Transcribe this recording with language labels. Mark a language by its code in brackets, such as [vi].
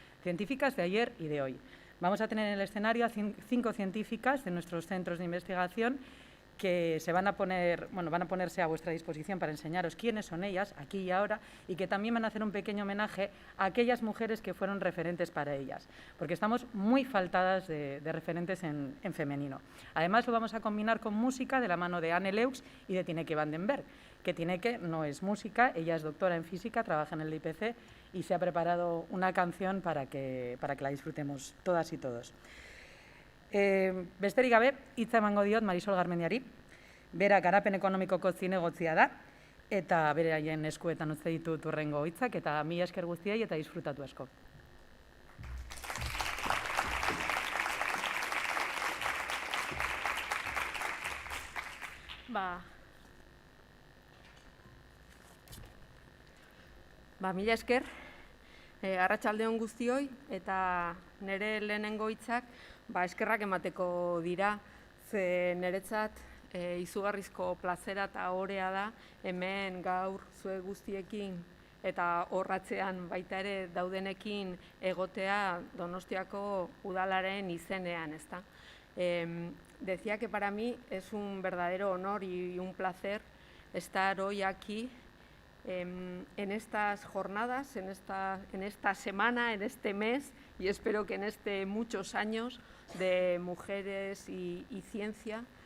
[es] Científicas de ayer y de hoy. Vamos a tener en el escenario a 5 científicas de nuestros centros de investigación que van a ponerse a vuestra disposición para enseñaros quiénes son ellas, aquí y ahora, y que también van a hacer un pequeño homenaje a aquellas mujeres que fueron referentes para ellas, porque estamos muy faltadas de referentes en femenino. Además, lo vamos a combinar con música de la mano de Anne Leux y de Tineke van den Berg, que Tineke no es música, ella es doctora en física, trabaja en el IPC y se ha preparado una canción para que la disfrutemos todas y todos. [eu] Besterik gabe, hitza emango diot Marisol Garmendiari, bera garapen ekonomikoko zinegotzia da, eta beraien eskuetan utzi ditut hurrengo hitzak, eta mila esker guztiei eta disfrutatu asko. Mila esker, arratsaldeon guztioi, eta nire lehenengo hitzak eskerrak emateko dira, ze niretzat izugarrizko plazera eta orea da hemen gaur zuek guztiekin eta horratzean baita ere daudenekin egotea Donostiako udalaren izenean, ezta? [es] Decía que para mí es un verdadero honor y un placer estar hoy aquí en estas jornadas, en esta semana, en este mes y espero que en muchos años de mujeres y ciencia.